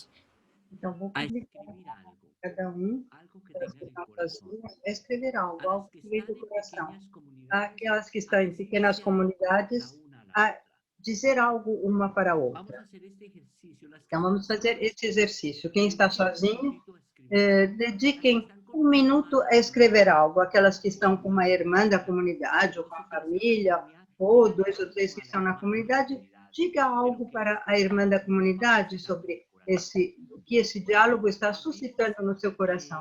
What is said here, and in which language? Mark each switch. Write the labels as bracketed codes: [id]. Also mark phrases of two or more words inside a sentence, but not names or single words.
[pt] Então, vou a publicar [es] escribir algo. cada Algo que [pt] das [es] tenga que en el [pt] estão [es] corazón. [pt] sozinhas, a escrever algo, [es] A las [pt] algo que que veio do [es] están en [pt] coração. [es] pequeñas comunidades, [pt] Aquelas que estão em pequenas a comunidades, [es] la una a la [pt] a [es] otra. [pt] dizer algo uma para a [es] Vamos [pt] outra. [es] a hacer este ejercicio. Las que [pt] Então, vamos [es] están [pt] fazer [es] solas, [pt] esse exercício. Quem está [es] dediquen un [pt] sozinho, [es] minutito a escribir. [pt] dediquem um minuto a escrever algo. Aquelas que estão com uma irmã da comunidade, ou com a família, ou 2 ou 3 que estão na comunidade, diga algo para a irmã da comunidade sobre o que esse diálogo está suscitando no seu coração.